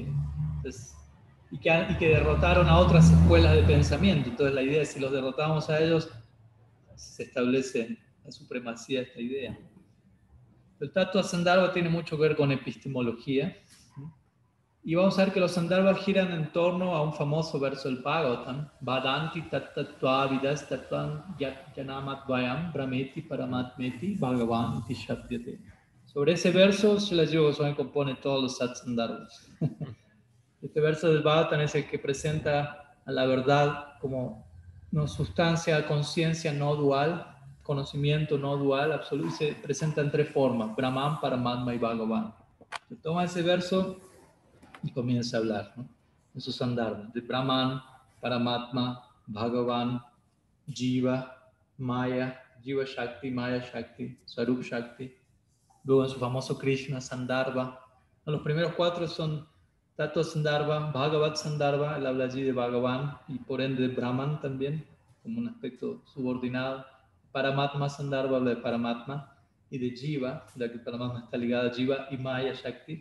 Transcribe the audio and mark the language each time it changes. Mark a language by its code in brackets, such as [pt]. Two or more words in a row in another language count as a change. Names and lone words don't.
[es] Y que derrotaron a otras escuelas de pensamiento. Entonces la idea es, si los derrotamos a ellos, se establece la supremacía de esta idea. El Tattva Sandarbha tiene mucho que ver con epistemología. Y vamos a ver que los Sandarbhas giran en torno a un famoso verso del Bhagavatam, [sa] वदन्ति तत्त्वविदस् तत्त्वं ज्ञानमद्वयम् ब्रह्मेति परमात्मेति भगवान् इति शब्द्यते. [es] Sobre ese verso, Srila Jiva Goswami compone todos los Sat Sandarbhas. Este verso del Bhagavatam es el que presenta a la verdad como una sustancia, conciencia no dual, conocimiento no dual, absoluto, y se presenta en 3 formas, Brahman, Paramatma y Bhagavan. Se toma ese verso y comienza a hablar, ¿no? En sus Sandarbhas, de Brahman, Paramatma, Bhagavan, Jiva, Maya, Jiva Shakti, Maya Shakti, Swarup Shakti. Luego en su famoso Krishna Sandarbha. Los primeros 4 son Tattva Sandarbha, Bhagavat Sandarbha, él habla allí de Bhagavan y por ende de Brahman también, como un aspecto subordinado. Paramatma Sandarbha habla de Paramatma y de Jiva, ya que Paramatma está ligada a Jiva y Maya Shakti.